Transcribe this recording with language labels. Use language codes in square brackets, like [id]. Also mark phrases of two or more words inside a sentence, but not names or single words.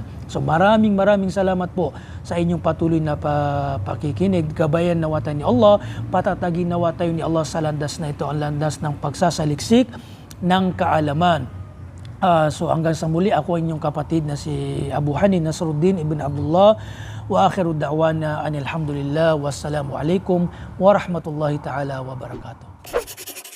[tl] So maraming salamat po sa inyong patuloy na pakikinig. Gabayan nawa tayo ni Allah, patatagin nawa tayo ni Allah sa landas na ito, ang landas ng pagsasaliksik ng kaalaman. So hanggang sa muli, ako inyong kapatid na si Abu Hanin Nasruddin ibn Abdullah, [ar] وآخر دعوانا أن الحمد لله، والسلام عليكم ورحمة الله تعالى وبركاته.